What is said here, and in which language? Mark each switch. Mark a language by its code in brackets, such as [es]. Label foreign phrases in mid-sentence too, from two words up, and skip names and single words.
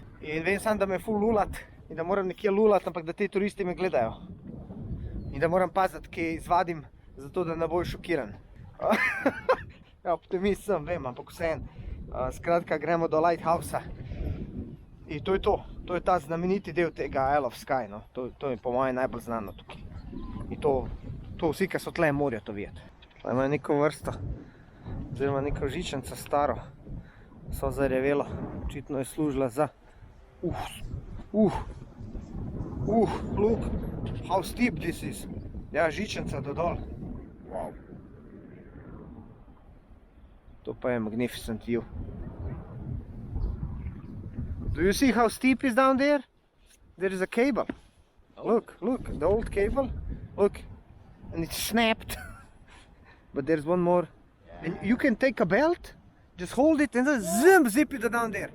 [sl] In vem sam, da me ful lulat in da moram nekje lulat, ampak da te turisti me gledajo. In da moram paziti, kaj izvadim, zato da ne boj šokiran. Ja, optimist sem, vem, ampak vseeno. Skratka, gremo do Lighthousea. In to je to. To je ta znameniti del tega Isle of Skye, no. To je po mojem najbolj znano tukaj. In to vsi, ki so tle, morajo to videti. Tukaj imajo neko vrsto, oziroma neko žičnico staro, so zarjavelo. Očitno je služila za... [en] Look, how steep this is. [sl] Ja, žičnica do dol. Wow. To pa je [en] magnificent view. Do you see how steep is down there? There is a cable. Look, the old cable. Look, and it's snapped. But there's one more. And you can take a belt, just hold it and then zip it down there.